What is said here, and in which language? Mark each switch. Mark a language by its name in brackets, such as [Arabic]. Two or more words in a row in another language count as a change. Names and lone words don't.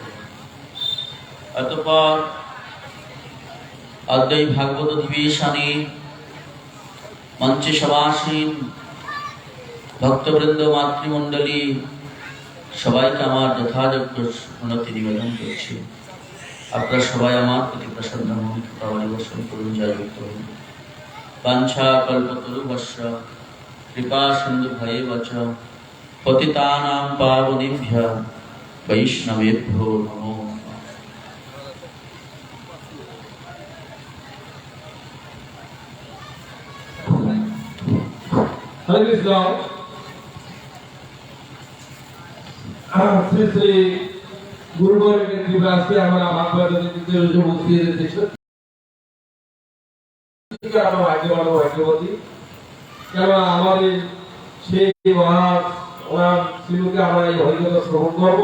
[Bangla] অতঃপর অদ্বৈত ভাগবত অধিবেশনে মঞ্চে সমাসীন ভক্তবৃন্দ মাতৃমণ্ডলী সবাইকে আমার যথাযোগ্য প্রণতি নিবেদন করছি। আপনারা সবাই আমার প্রতি প্রসন্ন হন, কৃপা পরিবেশন করুন, জয়যুক্ত হন। [Sanskrit] বাঞ্ছা কল্পতরুভ্যশ্চ কৃপা সিন্ধু ভয়েবচ পতিতানাং পাবনেভ্যো বৈষ্ণবেভ্যো নমো নমঃ। [Bangla] হরে কৃষ্ণ। শ্রী শ্রী গুরুগণের কৃপা আজকে আমরা ভাগ্যবতী, কেন আমাদের সেই মহারাজ ওনার শ্রীমুখে আমরা এই হরিকথা শ্রবণ করবো।